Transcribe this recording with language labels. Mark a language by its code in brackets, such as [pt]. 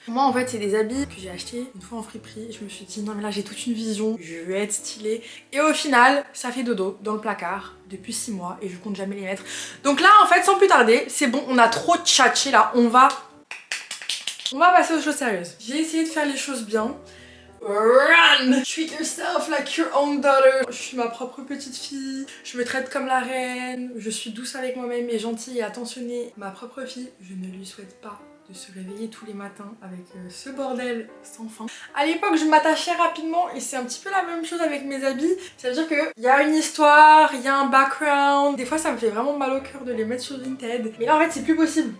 [fr] Moi en fait c'est des habits que j'ai achetés une fois en friperie. Je me suis dit non mais là j'ai toute une vision, je vais être stylée. Et au final ça fait dodo dans le placard depuis 6 mois et je compte jamais les mettre. Donc là en fait sans plus tarder, c'est bon, on a trop tchatché là, on va passer aux choses sérieuses. J'ai essayé de faire les choses bien. [en] Run! Treat yourself like your own daughter. [fr] Je suis ma propre petite fille, je me traite comme la reine, je suis douce avec moi-même et gentille et attentionnée. Ma propre fille, je ne lui souhaite pas de se réveiller tous les matins avec ce bordel sans fin. À l'époque, je m'attachais rapidement et c'est un petit peu la même chose avec mes habits. Ça veut dire qu'il y a une histoire, il y a un background. Des fois, ça me fait vraiment mal au cœur de les mettre sur Vinted. Mais là, en fait, c'est plus possible.